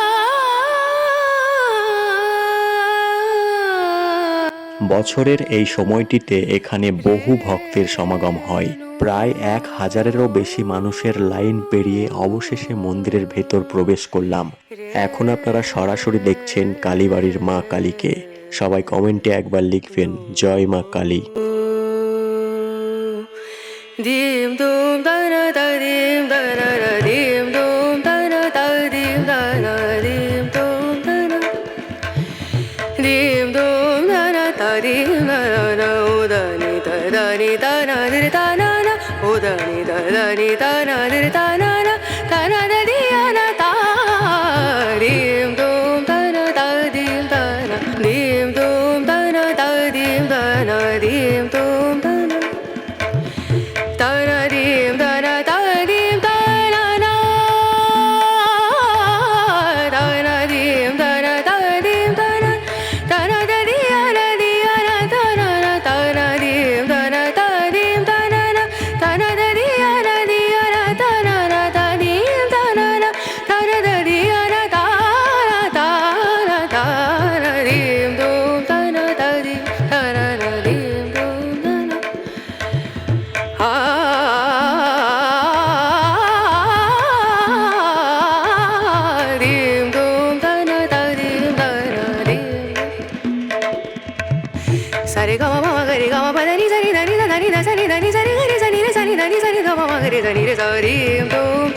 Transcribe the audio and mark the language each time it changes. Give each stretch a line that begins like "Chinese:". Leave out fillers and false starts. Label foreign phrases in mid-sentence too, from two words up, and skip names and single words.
Bangla: বছরের এই সময়টিতে এখানে বহু ভক্তের সমাগম হয়। প্রায় 1000-এরও বেশি মানুষের লাইন পেরিয়ে অবশেষে মন্দিরের ভেতর প্রবেশ করলাম। এখন আপনারা সরাসরি দেখছেন কালীবাড়ির মা কালীকে। সবাই কমেন্টে একবার লিখবেন জয় মা কালী। দিম দুম দানা দা দিম দানা দা দিম দুম দানা দা দিম দানা দিম দুম দানা দিম দুম দানা দা দিম দানা উদানি দানি দানা দির দানা না উদানি দানি দানা দির দানা না দানা দা দিয়ানা তা দিম দুম দানা দা দিম দানা দিম দুম দানা দা দিম দানা দিম দুম দানা dim dana da dim dana na dana dim dana da dim dana dana da diana diana dana na dana dim dana da dim dana na dana da diana diana dana na da dim dana na dana da diana dana dana dana dim dum dana da dim dana na dim dum dana dim dum dana da dim dana dim sare ga ma ga re ga ma pa da ni sa ni da ni da ni da sa ni da ni sa ni ga re sa ni re sa ni da ni sa ni da ma ga re sa ni re sa dim dum